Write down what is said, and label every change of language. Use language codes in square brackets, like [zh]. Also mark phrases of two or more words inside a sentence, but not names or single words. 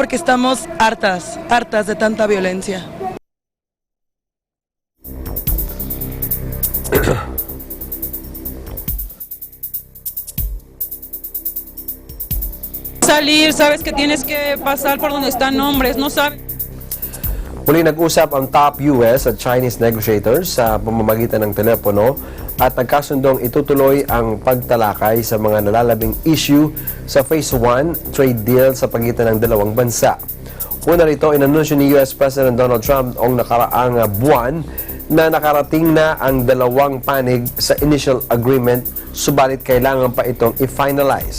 [es] Porque estamos hartas de tanta violencia. Salir, sabes que tienes que pasar por donde están hombres, no sabes. [tl] Muli nag-usap ang top US at [en] Chinese negotiators [tl] sa pamamagitan ng telepono at nagkasundong itutuloy ang pagtalakay sa mga nalalabing issue sa Phase 1 [en] trade deal [tl] sa pagitan ng dalawang bansa. Una rito, inanunsyo ni US President Donald Trump noong nakaraang buwan na nakarating na ang dalawang panig sa [en] initial agreement, [tl] subalit kailangan pa itong i-finalize.